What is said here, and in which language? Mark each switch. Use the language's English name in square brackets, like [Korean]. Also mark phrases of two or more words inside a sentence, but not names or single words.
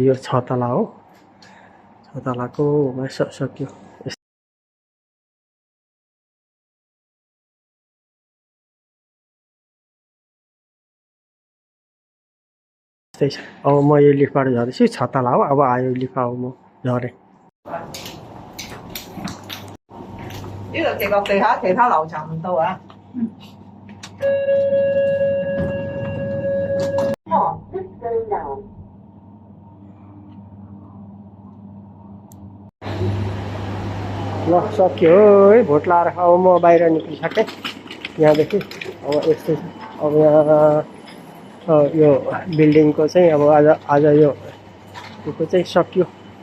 [Nepali] यो 6 तला हो, 6 तलाको सक्यो। त्यस्तै छ। अब म यो लिफ्टबाट झर्दैछु, 6 तला हो। अब आयो लिफ्ट, अब म झरेँ। [Cantonese] 呢度直落地下，其他樓層唔到啊。哦， [Nepali] ल सक्यो है भोट लाएर। अब म बाहिर निक्लिसकेँ यहाँदेखि। अब यस्तै छ। अब यहाँ यो बिल्डिङको चाहिँ अब आज यो चाहिँ सक्यो।